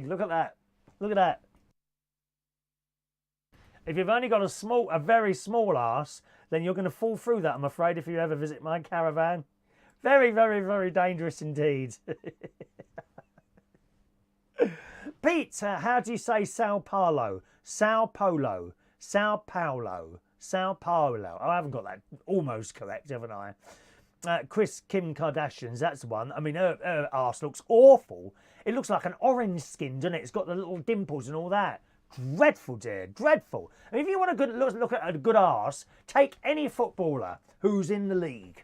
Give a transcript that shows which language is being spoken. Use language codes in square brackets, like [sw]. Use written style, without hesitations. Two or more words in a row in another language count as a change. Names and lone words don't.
[en] Look at that. Look at that. If you've only got a very small arse, then you're going to fall through that, I'm afraid, if you ever visit my caravan. Very, very, very dangerous indeed. Pete, how do you say Sao Paulo? Sao Paulo. Sao Paulo. Sao Paulo. Oh, I haven't got that almost correct, haven't I? Chris, Kim Kardashian's, that's the one. I mean, her arse looks awful. It looks like an orange skin, doesn't it? It's got the little dimples and all that. Dreadful, dear, dreadful. And if you want a good look at a good arse, take any footballer who's in the league.